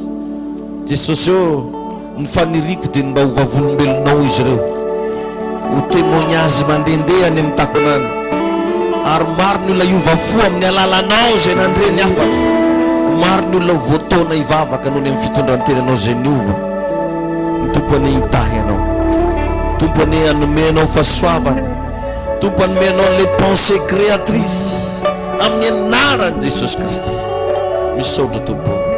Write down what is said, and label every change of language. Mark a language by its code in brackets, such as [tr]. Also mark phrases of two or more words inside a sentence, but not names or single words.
[mg] Jesosy ny faniriko dia mba ho vavolombelonao izy ireo, ho témoignage mandendeha any amin'ny takonany, ary maro ny olona hiova fo amin'ny alalanao zay nandre ny afatra. Maro ny olona voataona hivavaka noho ny amin'ny fitondrantenanao zay niova. Ny tompony hitahy ianao, tompony hanomenao fahasoavana, tompony hanomenao [fr] les pensées créatrices [mg] amin'ny anaran'i Jesosy Kristy. Misaotra tompo.